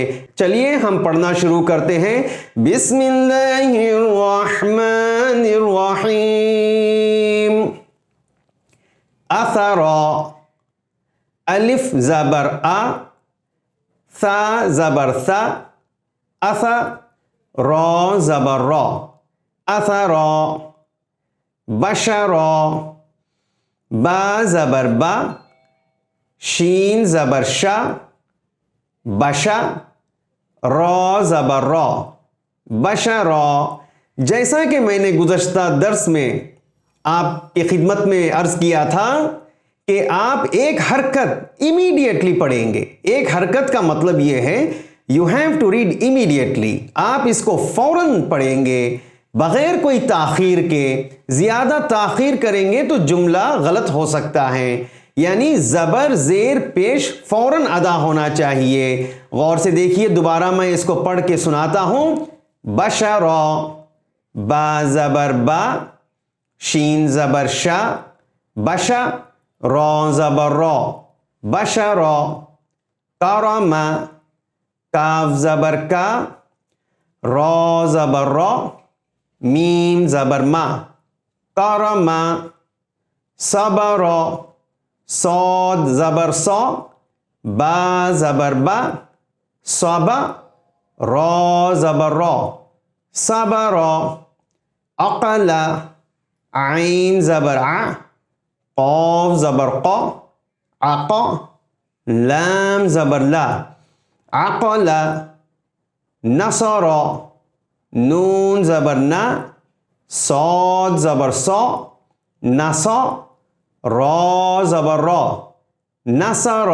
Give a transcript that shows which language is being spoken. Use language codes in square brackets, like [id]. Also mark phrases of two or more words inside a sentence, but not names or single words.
[ur] چلیے ہم پڑھنا شروع کرتے ہیں۔ [ar] بسم اللہ الرحمن الرحیم۔ [ur] اثر، الف زبر آ، ثا زبر ثا، اثر، را زبر را، اثر، بشر، با زبر با، شین زبر شا، بشا، را زبر را، بشر۔ جیسا کہ میں نے گزشتہ درس میں آپ کی خدمت میں عرض کیا تھا کہ آپ ایک حرکت امیڈیٹلی پڑھیں گے۔ ایک حرکت کا مطلب یہ ہے [en] you have to read immediately, [ur] آپ اس کو فوراً پڑھیں گے بغیر کوئی تاخیر کے۔ زیادہ تاخیر کریں گے تو جملہ غلط ہو سکتا ہے، یعنی زبر زیر پیش فوراً ادا ہونا چاہیے۔ غور سے دیکھیے، دوبارہ میں اس کو پڑھ کے سناتا ہوں۔ بشر، با زبر با، شین زبر شا، بشا، را زبر را، بشر، کرم، کاف زبر کا، را زبر را، میم زبر ما، کرم، صبر، صاد زبر صا، با زبر با، صبا، را زبر را، صبر، عقل، عین زبر ع، قاف زبر قا، عقا، لام زبر لا، عقل، نصر، نون زبر نا، صاد زبر صا، نصا، را زبر را، نصر۔